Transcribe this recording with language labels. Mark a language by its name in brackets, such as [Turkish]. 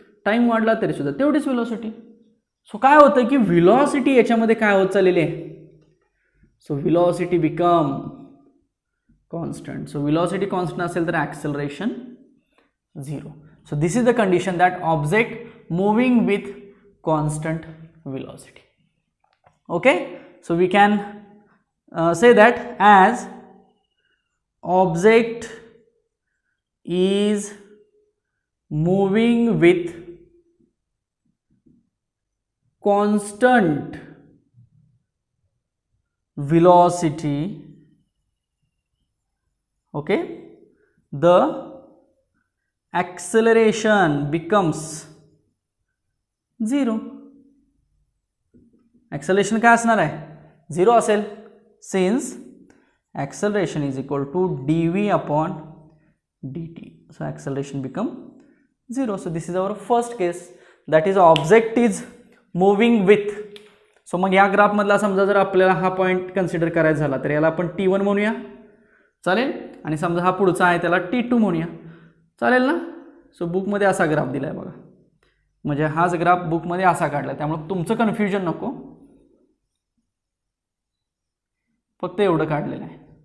[Marathi] Time वाढला तरी सुद्धा तेवढीच व्हेलॉसिटी. सो काय होतं की व्हेलॉसिटी याच्यामध्ये काय होत चाललेली आहे, [English] So velocity become constant. [Marathi] So velocity constant असेल तर acceleration 0. [English] So this is the condition that object moving with constant velocity. Okay. So we can say that as object is moving with constant velocity, okay, the acceleration becomes 0. [Marathi] Acceleration काय असणार आहे, 0 असेल, [English] Since acceleration is equal to dv upon dt. So acceleration become 0. So this is our first case, that is object is moving with. [Marathi] So मग या graph मधला समजा जर आपल्याला हा पॉइंट कन्सिडर करायचा झाला तर याला आपण T1 म्हणूया, चालेल, आणि समजा हा पुढचा आहे त्याला T2 म्हणूया, चालेल ना. सो बुकमध्ये असा ग्राफ दिलाय बघा, म्हणजे हाच ग्राफ बुकमध्ये असा काढला, त्यामुळे तुमचं कन्फ्युजन नको, फक्त एवढं काढलेलं आहे.